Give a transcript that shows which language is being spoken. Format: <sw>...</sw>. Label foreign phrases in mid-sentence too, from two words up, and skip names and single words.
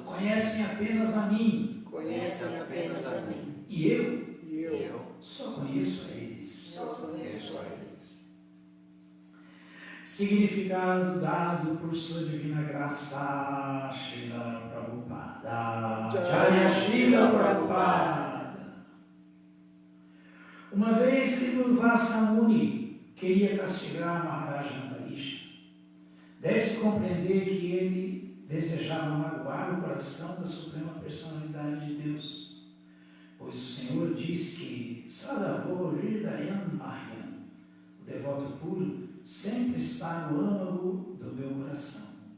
<pt>conhecem apenas a mim. conhecem apenas a mim. E eu E eu só conheço a eles. só conheço a eles. Significado dado por sua divina graça, Srila Prabhupada. Jai. Jaya Srila Prabhupada. Uma vez que Durvasa Muni queria castigar Maharaja Ambarish, deve-se compreender que ele desejava magoar o coração da Suprema Personalidade de Deus, pois o Senhor diz que</pt> <sa>साधवो हृदयं मह्यम्,</sa> <pt>o devoto puro, sempre está no âmago do meu coração.</pt>